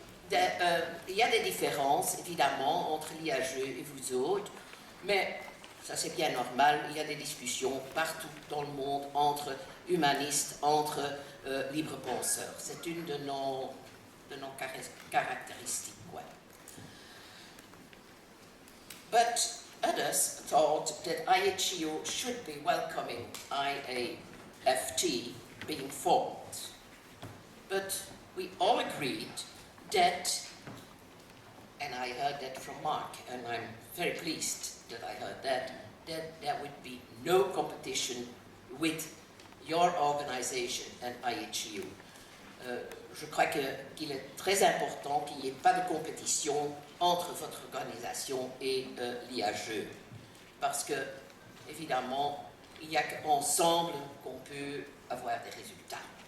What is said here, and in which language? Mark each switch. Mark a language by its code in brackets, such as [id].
[fr] Il y a des différences évidemment entre l'IHE et vous autres, mais ça c'est bien normal, il y a des discussions partout dans le monde entre humanistes, entre libres penseurs. C'est une de nos caractéristiques. Ouais. [en] But others thought that IHU should be welcoming IAFT being formed. But we all agreed that, and I heard that from Mark, and I'm very pleased that I heard that there would be no competition with your organization and IHU. [fr] Je crois qu'il est très important qu'il n'y ait pas de compétition entre votre organisation et l'IHE. Parce que, évidemment, il n'y a qu'ensemble qu'on peut avoir des résultats.